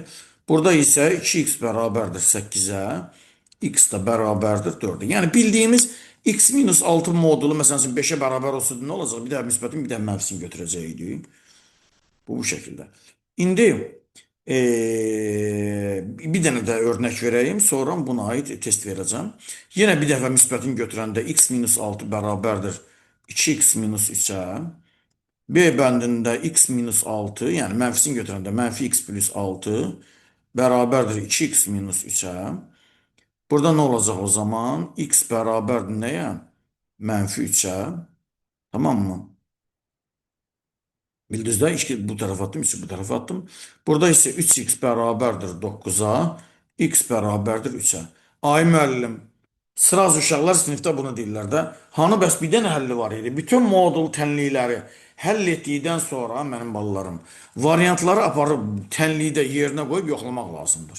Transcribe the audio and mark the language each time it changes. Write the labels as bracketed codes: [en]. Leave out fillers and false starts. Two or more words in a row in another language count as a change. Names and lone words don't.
[az] Burada isə 2x bərabərdir 8-ə. X də bərabərdir 4-ə. Yəni bildiyimiz x minus 6 modulu məsələn 5-ə bərabər olsaydı nə olacaq? Bir dəfə müsbətin, bir dəfə mənfisini götürəcəkdik. [tr] Bu şekilde. [az] İndi bir dənə də örnek vereyim. [tr] Sonra buna ait test vereceğim. [az] Yine bir dəfə müsbətini götürəndə x minus 6 bərabərdir 2x minus 3'ə. B bəndində x minus 6, yəni mənfisini götürəndə mənfi x plus 6 bərabərdir 2x minus 3'ə. [tr] Burada ne olacaq o zaman? [az] X bərabərdir nəyə? Mənfi 3'ə. [tr] Tamam mı? Bildizdə bu tarafa attım, 3'ü bu tarafa attım. [az] Burada isə 3x bərabərdir 9-a, x bərabərdir 3-ə. Ay müəllim, sıraz uşaqlar sinifdə bunu deyirlər də. Hanı bəs bir dənə həlli var idi. Bütün modul tənlikləri həll etdikdən sonra mənim balalarım variantları aparıb tənlikdə yerinə qoyub yoxlamaq lazımdır.